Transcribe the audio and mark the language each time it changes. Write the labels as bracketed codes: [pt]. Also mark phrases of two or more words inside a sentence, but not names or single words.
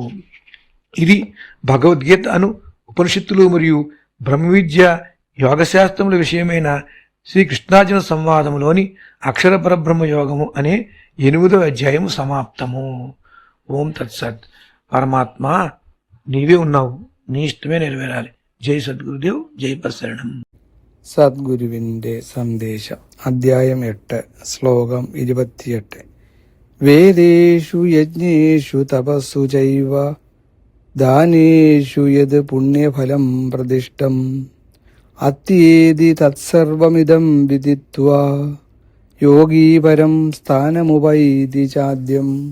[te] ఇది భగవద్గీత అను ఉపనిషత్తులు మరియు బ్రహ్మ విద్య యోగశాస్త్రముల విషయమైన శ్రీకృష్ణార్జున సంవాదములోని అక్షర పరబ్రహ్మ యోగము అనే 8వ అధ్యాయము సమాప్తము. [sa] ఓం తత్సత్. [te] పరమాత్మ నీవే ఉన్నావు, నీ ఇష్టమే నెరవేరాలి. జై సద్గురుదేవ్, జై పరశరణం. [ml] സദ്ഗുരുവിന്റെ സന്ദേശം അധ്യായം 8 ശ്ലോകം 28. [sa] വേദേഷു യജ്ഞേഷു തപസ്സു ചൈവ ദാനേഷു യത് പുണ്യഫലം പ്രതിഷ്ഠം അത്യേതി തത്സർവമിദം വിദിത്വാ യോഗീ പരം സ്ഥാനമുപൈതി ചാദ്യം.